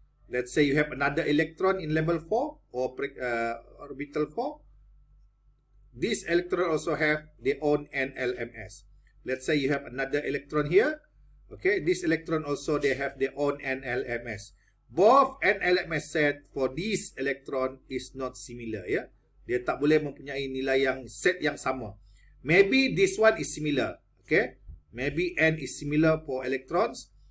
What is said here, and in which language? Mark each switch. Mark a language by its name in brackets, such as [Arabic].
[English] Let's say you have another electron in level 4 or orbital 4. This electron also have their own NLMS. Let's say you have another electron here. Okay, this electron also they have their own NLMS. Both NLMS set for this electron is not similar. [Malay] Yeah, dia tak boleh mempunyai nilai yang set yang sama. [English] Maybe this one is similar. Okay, maybe N is similar for electrons.